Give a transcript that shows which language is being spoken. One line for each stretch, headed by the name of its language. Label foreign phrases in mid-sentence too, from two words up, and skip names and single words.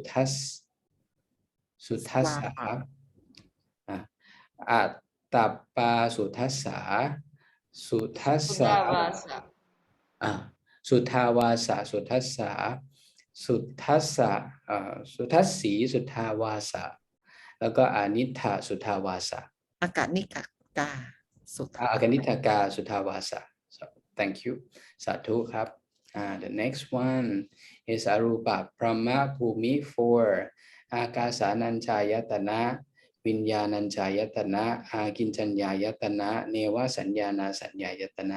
Pali: Suthasa, Atapa Suthasa, Suthasa, Suthavasa, Suthasi, Suthavasa,
Thai: แล้วก็
Pali: Anitha Suthavasa. อากาศนิกาสุทา Akanitaka Suthavasa.
English: So thank you.
Pali: Sadhu ครับ.
English: The next one is
Pali: Arupa Brahma Bhumi
English: 4.
Pali: Akasananchayatana, Vinyananchayatana, Akinchanyayatana, Neva Sanyana Sanyayatana.